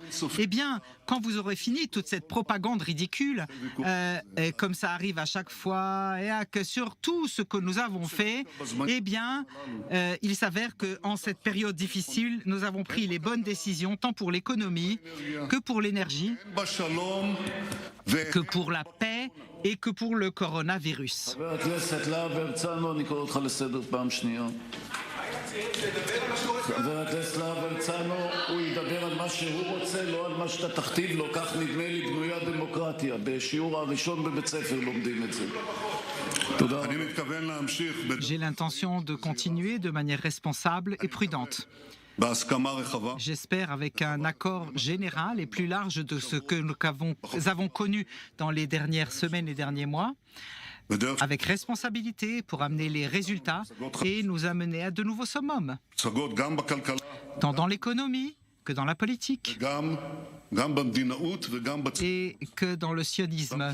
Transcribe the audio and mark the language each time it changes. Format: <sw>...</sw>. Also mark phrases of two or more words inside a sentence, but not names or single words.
<fr>Eh bien, quand vous aurez fini toute cette propagande ridicule, comme ça arrive à chaque fois, et sur tout ce que nous avons fait, eh bien, il s'avère qu'en cette période difficile, nous avons pris les bonnes décisions, tant pour l'économie, que pour l'énergie, que pour la paix et que pour le coronavirus.</fr> <he>חבר הכנסת להב הרצנו, הוא ידבר על מה שהוא רוצה, לא על מה שאתה תכתיב לו. כך נדמה לי בנויה דמוקרטיה. בשיעור הראשון בבית ספר לומדים את זה. תודה. אני מתכוון להמשיך.</he> <fr>J'ai l'intention de continuer de manière responsable et prudente. J'espère avec un accord général et plus large de ce que nous avons connu dans les dernières semaines et derniers mois, avec responsabilité pour amener les résultats et nous amener à de nouveaux summums, tant dans l'économie que dans la politique et que dans le sionisme.</fr>